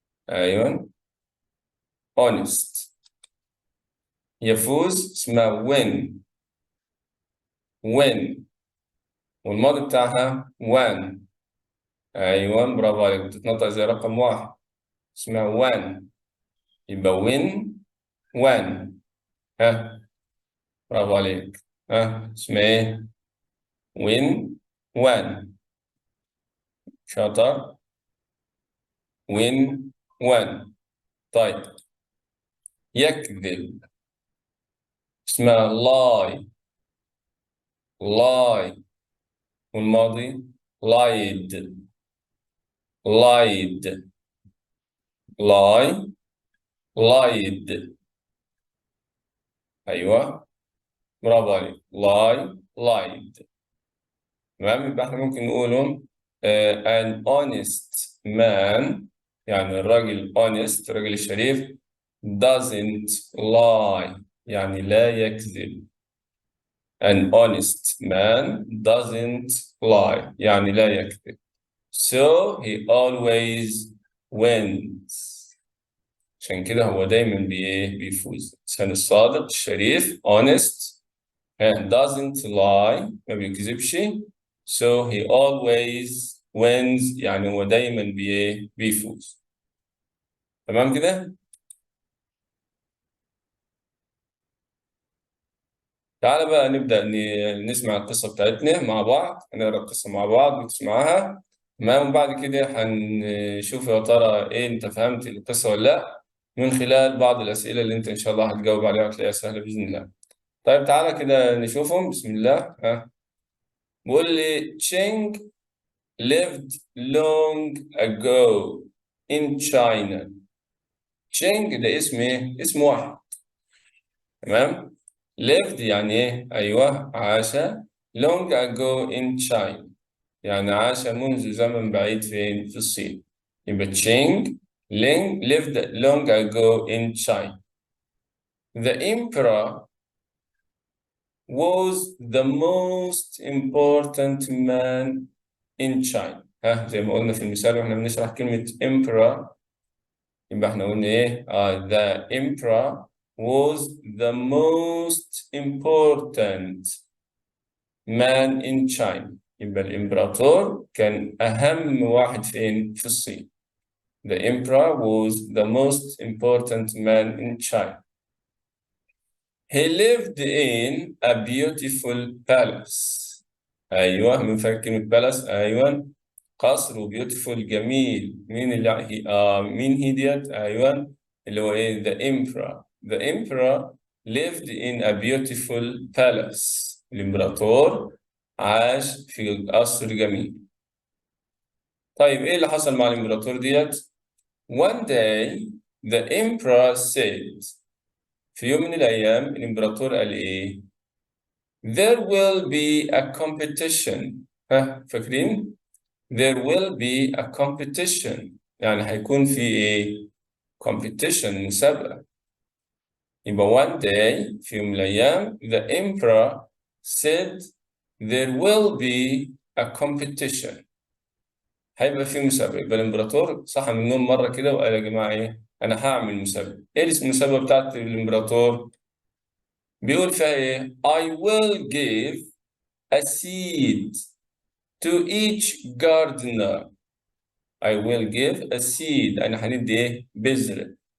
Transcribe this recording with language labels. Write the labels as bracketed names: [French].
[Arabic] أيوه honest. يفوز اسمها win والماضي بتاعها won. أيوه برافو عليك بتتنطق زي رقم واحد اسمها won. [English] يبقى win when. [Arabic] ها، برافو عليك. ها، اسمها ايه؟ win when. [English] شاطر. win when. [Arabic] طيب، يكذب اسمها lie. [English] lie. [Arabic] والماضي lied. [English] lied. lie. lied. [Arabic] ايوه، برافو عليك. lie. lied. تمام، يبقى احنا ممكن نقولهم [English] an honest man، [Arabic] يعني الراجل honest، الراجل الشريف [English] doesn't lie، [Arabic] يعني لا يكذب. [English] an honest man doesn't lie، [Arabic] يعني لا يكذب. [English] so he always wins، [Arabic] عشان كده هو دايما بيفوز. الإنسان الصادق الشريف [English] honest and doesn't lie، [Arabic] ما بيكذبش. [English] so he always wins، [Arabic] يعني هو دايما بيفوز. تمام كده. تعال بقى نبدأ نسمع القصة بتاعتنا مع بعض، هنقرا القصة مع بعض وتسمعها. تمام، وبعد كده هنشوف يا ترى ايه انت فهمت القصة ولا لا، من خلال بعض الأسئلة اللي انت ان شاء الله هتجاوب عليها وتلاقيها سهلة بإذن الله. طيب تعالى كده نشوفهم. بسم الله. ها، بيقول لي [English] Cheng lived long ago in China. [Arabic] Cheng ده اسم ايه؟ اسم واحد. تمام. lived يعني ايه؟ ايوه، عاش. [English] long ago in China [Arabic] يعني عاش منذ زمن بعيد فين؟ في الصين. [English] يبقى Cheng lived long ago in China. The emperor was the most important man in China. [Arabic] ها، زي ما قلنا في المثال واحنا بنشرح كلمة emperor، يبقى احنا قلنا ايه؟ [English] the emperor was the most important man in China. [Arabic] يبقى الامبراطور كان أهم واحد فين؟ في الصين. [English] The emperor was the most important man in China. He lived in a beautiful palace. [Arabic] أيوه، من فاكر كلمة palace؟ أيوه، قصر. وبيوتيفول جميل. مين اللي مين هي ديت؟ أيوه، اللي هو إيه؟ The emperor. [English] The emperor lived in a beautiful palace. [Arabic] الإمبراطور عاش في قصر جميل. طيب إيه اللي حصل مع الإمبراطور ديت؟ [English] One day the emperor said، [Arabic] في يوم من الأيام الإمبراطور قال إيه؟ [English] There will be a competition. [Arabic] ها، فاكرين؟ [English] There will be a competition، [Arabic] يعني هيكون في إيه؟ competition، مسابقة. [English] يبقى one day، [Arabic] في يوم من الأيام [English] the emperor said there will be a competition، [Arabic] هيبقى في مسابقة. يبقى الإمبراطور صحى من النوم مرة كده وقال يا جماعة إيه؟ أنا هعمل مسابقة. إيه اسم المسابقة بتاعت الإمبراطور؟ بيقول فيها إيه؟ [English] I will give a seed to each gardener. I will give a seed، [Arabic] أنا هندي إيه؟ بذرة.